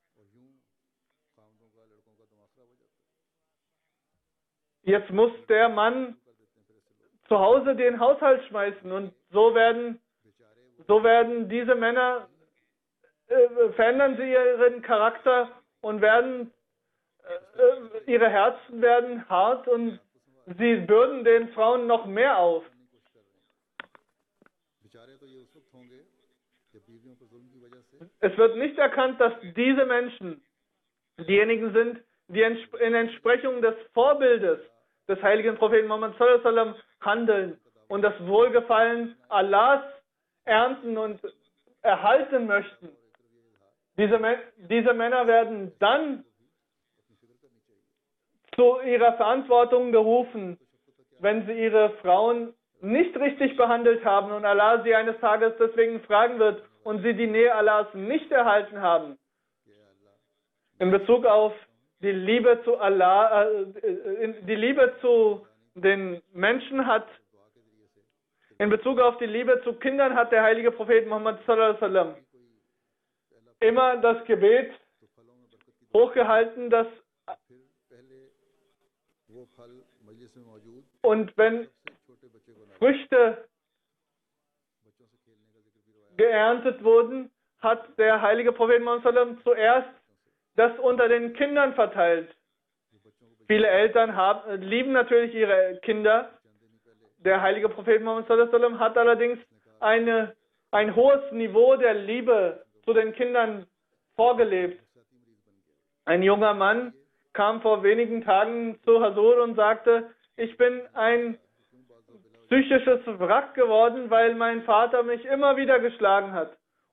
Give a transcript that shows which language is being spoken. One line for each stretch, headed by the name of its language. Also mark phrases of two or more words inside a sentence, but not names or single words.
German: Jetzt muss der Mann zu Hause den Haushalt schmeißen und so werden diese Männer, verändern sie ihren Charakter und ihre Herzen werden hart und sie bürden den Frauen noch mehr auf. Es wird nicht erkannt, dass diese Menschen diejenigen sind, die in Entsprechung des Vorbildes des heiligen Propheten Muhammad
Arabic: صلى الله عليه وسلم
German: handeln und das Wohlgefallen Allahs ernten und erhalten möchten. Diese Männer werden dann zu ihrer Verantwortung gerufen, wenn sie ihre Frauen nicht richtig behandelt haben und Allah sie eines Tages deswegen fragen wird und sie die Nähe Allahs nicht erhalten haben. In Bezug auf die Liebe zu Allah, die Liebe zu den Menschen in Bezug auf die Liebe zu Kindern hat der heilige Prophet Muhammad
Arabic: صلى الله عليه وسلم
German: immer das Gebet hochgehalten, und wenn Früchte geerntet wurden, hat der heilige Prophet Muhammad
Arabic: صلى الله عليه وسلم
German: zuerst das unter den Kindern verteilt. Viele Eltern lieben natürlich ihre Kinder. Der heilige Prophet Muhammad
Arabic: صلى الله عليه وسلم
German: hat allerdings ein hohes Niveau der Liebe zu den Kindern vorgelebt. Ein junger Mann kam vor wenigen Tagen zu Hazur und sagte, ich bin ein psychisches Wrack geworden, weil mein Vater mich immer wieder geschlagen hat.